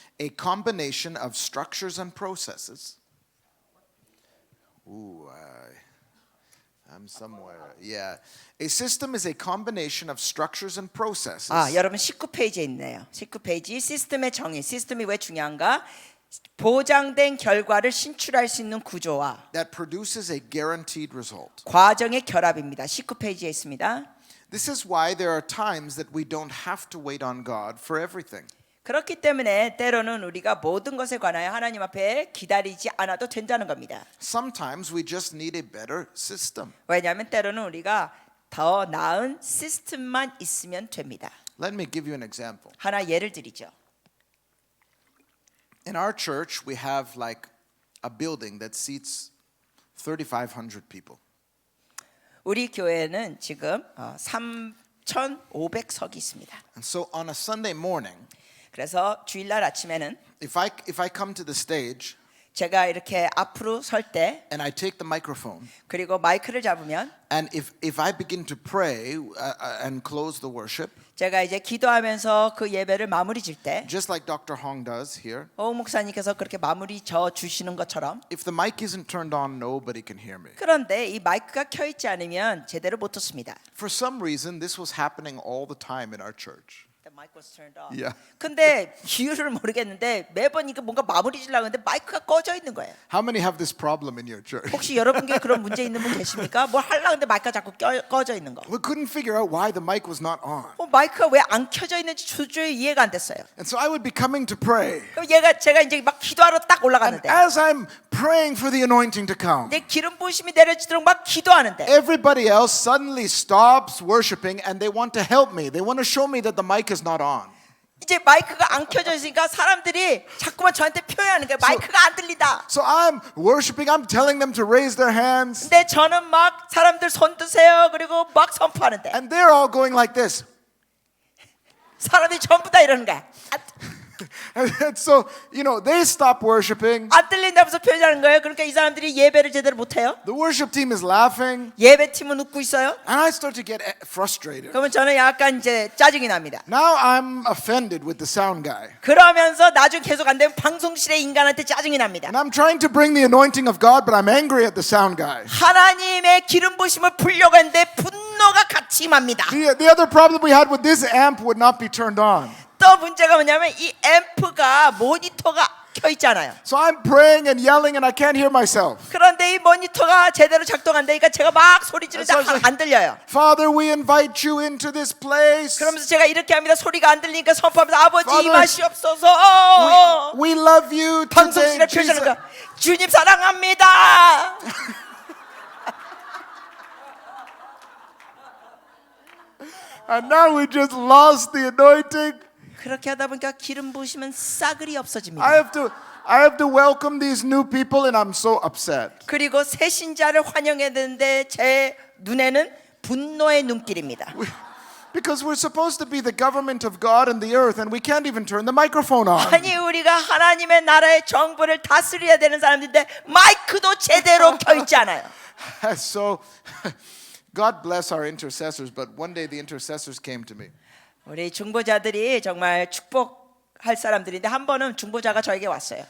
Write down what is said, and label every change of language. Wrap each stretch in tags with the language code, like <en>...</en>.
<en>a combination of structures and processes. I'm somewhere. Yeah. A system is a combination of structures and processes</en> <ko>여러분 19페이지에 있네요. 19페이지 시스템의 정의. 시스템이 왜 중요한가? 보장된 결과를 신출할 수 있는 구조와</ko> <en>that produces a guaranteed result.</en> <ko>과정의 결합입니다. 19페이지에 있습니다.</ko> <en>This is why there are times that we don't have to wait on God for everything.</en> <ko>그렇기 때문에 때로는 우리가 모든 것에 관하여 하나님 앞에 기다리지 않아도 된다는 겁니다.</ko> <en>Sometimes we just need a better system.</en> <ko>왜냐하면 때로는 우리가 더 나은 시스템만 있으면 됩니다.</ko> <en>Let me give you an example.</en> <ko>하나 예를 드리죠.</ko> <en>In our church, we have like a building that seats 3,500 people.</en> <ko>우리 교회는 지금 3,500석이 있습니다.</ko> <en>And so on a Sunday morning,</en> <ko>그래서 주일날 아침에는</ko> <en>if I come to the stage</en> <ko>제가 이렇게 앞으로 설 때</ko> <en>and I take the microphone</en> <ko>그리고 마이크를 잡으면</ko> <en>and if I begin to pray and close the worship,</en> <ko>제가 이제 기도하면서 그 예배를 마무리 질 때</ko> <en>just like Dr. Hong does here,</en> <ko>오 목사님께서 그렇게 마무리 져 주시는 것처럼</ko> <en>if the mic isn't turned on, nobody can hear me.</en> <ko>그런데 이 마이크가 켜 있지 않으면 제대로 못 듣습니다.</ko> <en>For some reason, this was happening all the time in our church. The mic was turned off. Yeah.</en> <ko>근데 이유를 모르겠는데 매번 이거 뭔가 마무리 지려고 하는데 마이크가 꺼져 있는 거예요.</ko> <en>How many have this problem in your church?</en> <ko>혹시 여러분께 그런 문제 있는 분 계십니까? 뭘 하려고 하는데 마이크가 자꾸 꺼져 있는 거.</ko> <en>We couldn't figure out why the mic was not on.</en> <ko>마이크가 왜 안 켜져 있는지 도저히 이해가 안 됐어요.</ko> <en>And so I would be coming to pray.</en> <ko>그럼 제가 이제 막 기도하러 딱</ko> <en>And</en> <ko>올라갔는데</ko> <en>as I'm praying for the anointing to come,</en> <ko>내 기름 부으심이 내려지도록 막 기도하는데</ko> <en>everybody else suddenly stops worshiping and they want to help me. They want to show me that the mic is not on.</en> <ko>이제 마이크가 안 켜져 있으니까 사람들이 자꾸만 저한테 표현하는 거예요. 마이크가 안 들린다.</ko> <en>So I'm worshiping, I'm telling them to raise their hands,</en> <ko>근데 저는 막 사람들 손 드세요. 그리고 막 선포하는데</ko> <en>and they're all going like this.</en> <ko>사람들이 전부 다 이러는 거야.</ko> <en>And so, they stop worshiping.</en> <ko>안 들린다면서 표현하는 거예요. 그러니까 이 사람들이 예배를 제대로 못 해요.</ko> <en>The worship team is laughing,</en> <ko>예배팀은 웃고 있어요.</ko> <en>and I start to get frustrated.</en> <ko>그러면 저는 약간 이제 짜증이 납니다.</ko> <en>Now I'm offended with the sound guy.</en> <ko>그러면서 나중에 계속 안 되면 방송실의 인간한테 짜증이 납니다.</ko> <en>And I'm trying to bring the anointing of God, but I'm angry at the sound guy.</en> <ko>하나님의 기름 부심을 풀려고 했는데 분노가 같이 임합니다.</ko> <en>The other problem we had with this amp would not be turned on.</en> <ko>또 문제가 뭐냐면 이 앰프가 모니터가 켜 있잖아요.</ko> <en>So I'm praying and yelling and I can't hear myself.</en> <ko>그런데 이 모니터가 제대로 작동 안 되니까 제가 막 소리 지르는데 그래서 안 들려요.</ko> <en>Father, we invite you into this place.</en> <ko>그러면서 제가 이렇게 합니다. 소리가 안 들리니까 선포하면서 아버지</ko> <en>Father,</en> <ko>임하시옵소서.</ko> <en>We love you today.</en> <ko>방송실에</ko> <en>Jesus.</en> <ko>표현하는 거. 주님 사랑합니다.</ko> <en>And now we just lost the anointing.</en> <ko>그렇게 하다 보니까 기름 부으시면 싸그리 없어집니다.</ko> <en>I have to welcome these new people and I'm so upset.</en> <ko>그리고 새 신자를 환영해야 되는데 제 눈에는 분노의 눈길입니다.</ko> <en>Because we're supposed to be the government of God and the earth and we can't even turn the microphone on.</en> <ko>아니 우리가 하나님의 나라의 정부를 다스려야 되는 사람들인데 마이크도 제대로 켜 있지 않아요.</ko> <en>So God bless our intercessors, but one day the intercessors came to me.</en> <ko>우리 중보자들이 정말 축복할 사람들인데 한 번은 중보자가 저에게 왔어요.</ko>